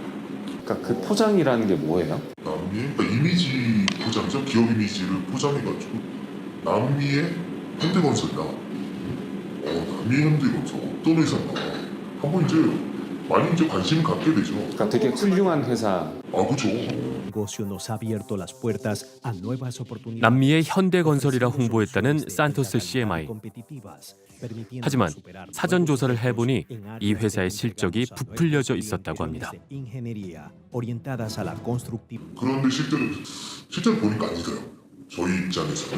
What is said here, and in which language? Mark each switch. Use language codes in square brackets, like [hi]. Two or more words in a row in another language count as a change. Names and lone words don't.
[ko] 그러니까 그 포장이라는 게 뭐예요? 남미의 그러니까 이미지 포장이죠. 기업 이미지를 포장해가지고 남미의 현대건설이다. 남미의 현대건설 어떤 회사인가. 한번 이제 많이 이제 관심을 갖게 되죠. 그러니까 되게 훌륭한 회사. 그죠. [es] negocio nos ha abierto las puertas a nuevas oportunidades. [ko] 남미의 현대건설이라 홍보했다는 산토스 CMI. 하지만 사전 조사를 해보니 이 회사의 실적이 부풀려져 있었다고 합니다. 그런데 실제로 보니까 아니더라고요. 저희 입장에서는.